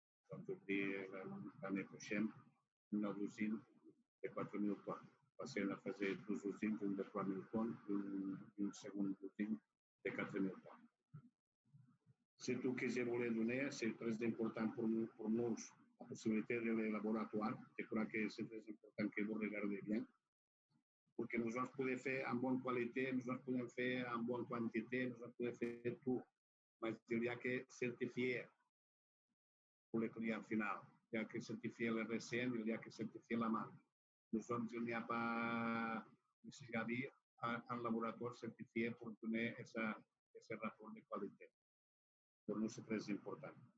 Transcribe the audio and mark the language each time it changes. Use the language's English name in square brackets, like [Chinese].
[French] Nous allons ouvrir l'année prochaine une nouvelle usine de 4000 tonnes. Passer à la phase de 12 usines, une de 3000 tonnes, une seconde usine de 4000 tonnes. C'est tout que je voulais donner. C'est très important pour nous la possibilité de laboratoire. Je crois que c'est très important que vous regardez bien, [Catalan] perquè nosaltres podem fer en bona qualitat, nosaltres podem fer en bona quantitat, nosaltres podem fer tot, però hi ha que certificar [French] pour le client final. Il y a que certifier les recettes, il y a que certifier la marque. [Catalan] Nosaltres, [French] il n'y a pas nécessairement un laboratoire certifié pour donner ce rapport de qualité. Pour nous, c'est très important.